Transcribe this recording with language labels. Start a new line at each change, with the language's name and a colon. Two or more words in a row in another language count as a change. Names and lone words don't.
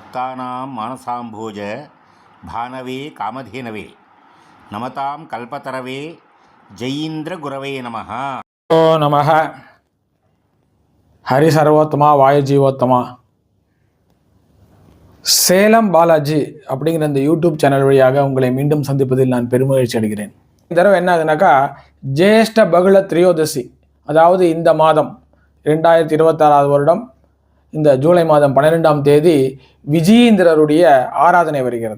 Sanskrit: भक्तानां मानसाम्भोज भानवे कामधेनवे नमतां कल्पतरवे जयीन्द्रगुरवे नमः. ओ नमः. हरि सर्वोत्तमा वायु जीवोत्तमा.
Tamil: சேலம் பாலாஜி அப்படிங்கிற இந்த யூடியூப் சேனல் வழியாக உங்களை மீண்டும் சந்திப்பதில் நான் பெருமகிழ்ச்சி அடைகிறேன். இந்த தடவை என்ன ஆகுதுனாக்கா, ஜேஷ்ட பகுள திரியோதசி, அதாவது இந்த மாதம் 2026 வருடம் இந்த ஜூலை மாதம் 12ஆம் தேதி விஜயேந்திரருடைய ஆராதனை வருகிறது.